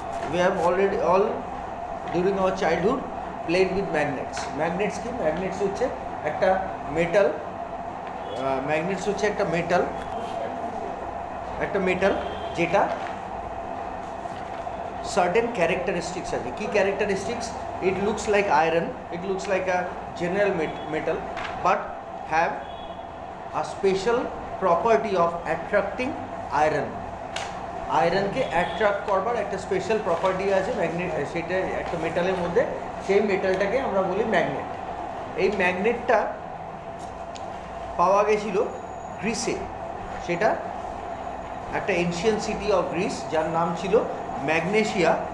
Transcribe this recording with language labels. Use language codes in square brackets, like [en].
[en] We have already all during our childhood played with magnets. [bn] Magnets কি? Magnets হচ্ছে একটা metal, magnets হচ্ছে একটা মেটাল যেটা certain characteristics আছে। কি characteristics? [en] It looks like iron, it looks like a general metal, but have a special property of attracting iron. [bn] আয়রনকে attract করবার একটা স্পেশাল প্রপার্টি আছে ম্যাগনেট, সেটা একটা মেটালের মধ্যে, সেই মেটালটাকে আমরা বলি ম্যাগনেট। এই ম্যাগনেটটা পাওয়া গেছিল গ্রিসে। সেটা একটা এনশিয়েন্ট সিটি অফ গ্রিস, যার নাম ছিল ম্যাগনেশিয়া।